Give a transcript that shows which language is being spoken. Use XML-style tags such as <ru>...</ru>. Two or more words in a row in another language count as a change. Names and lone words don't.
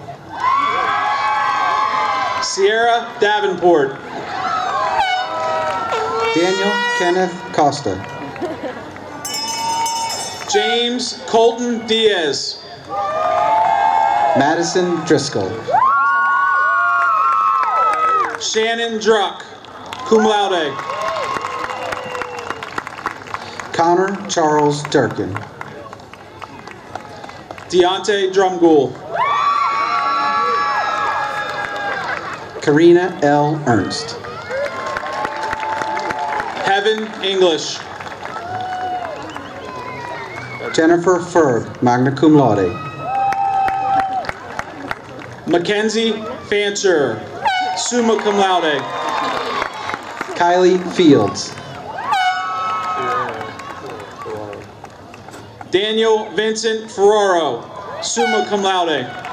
<en>Sierra Davenport. Daniel Kenneth Costa. James Colton Diaz. Madison Driscoll. Shannon Druck,</en> <la>cum laude.</la> <en>Connor Charles Durkin. Deontay Drumgool. Karina L. Ernst. Heaven English. Jennifer Ferg,</en> <la>magna cum laude.</la> <en>Mackenzie Fancher,</en> <la>summa cum laude.</la> <en>Kylie Fields. Daniel Vincent Ferraro,</en> <la>summa cum laude.</la>